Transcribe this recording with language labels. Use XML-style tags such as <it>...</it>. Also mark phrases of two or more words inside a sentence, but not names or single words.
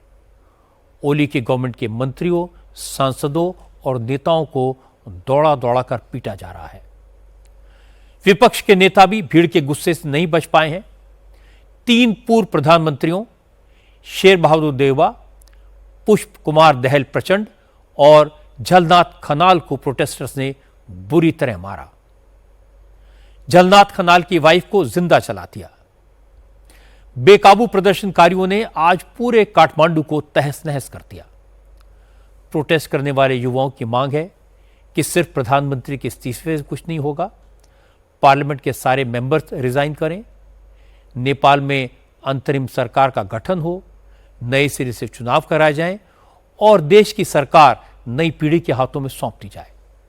<hi>ओली के गवर्नमेंट के मंत्रियों, सांसदों और नेताओं को दौड़ा दौड़ा कर पीटा जा रहा है। विपक्ष के नेता भी भीड़ के गुस्से से नहीं बच पाए हैं। 3 पूर्व प्रधानमंत्रियों शेर बहादुर देउबा, पुष्प कुमार दहल प्रचंड और झलनाथ खनाल को प्रोटेस्टर्स ने बुरी तरह मारा। झलनाथ खनाल की वाइफ को जिंदा जला दिया। बेकाबू प्रदर्शनकारियों ने आज पूरे काठमांडू को तहस नहस कर दिया। प्रोटेस्ट करने वाले युवाओं की मांग है कि सिर्फ प्रधानमंत्री के इस्तीफे से कुछ नहीं होगा, पार्लियामेंट के सारे मेंबर्स रिजाइन करें, नेपाल में अंतरिम सरकार का गठन हो, नए सिरे से चुनाव कराए जाएं और देश की सरकार नई पीढ़ी के हाथों में सौंप दी जाए।</hi>